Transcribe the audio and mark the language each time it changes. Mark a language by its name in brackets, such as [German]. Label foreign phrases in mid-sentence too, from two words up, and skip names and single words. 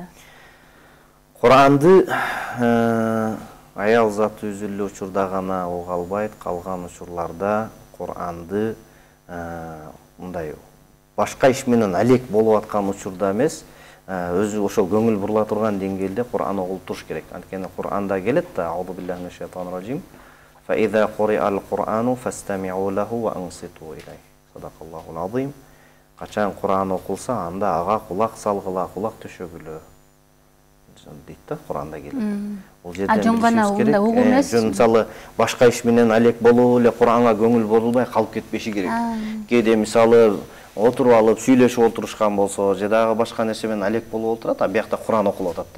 [Kyrgyz] Куранды аял заты үзүлүү учурда гана уга албайт, калган учурларда Куранды мындай башка иш менен алек болуп аткан учурда эмес, өзү ошол көңүл бурула турган деңгээлде Куран окулуп туруш керек. Анткени Куранда келет да: [Arabic] "أعوذ بالله من الشيطان الرجيم. فإذا قرئ القرآن فاستمعوا له وأنصتوا إلي." صدق الله العظيم. [Kyrgyz] Качан Куран окулса, анда ага кулак салгыла, кулак төшөгүлө дейт да, Куранда келет. Бул жерден жөн гана унда угуу эмес. Мисалы башка иш менен алек болуп эле Куранга көңүл бурулбай калып кетпеши керек. Кээде мисалы отуруп алып сүйлөшүп отурушкан болсо, же дагы башка нерсе менен алек болуп отурат, а биякта Куран окулуп атат да.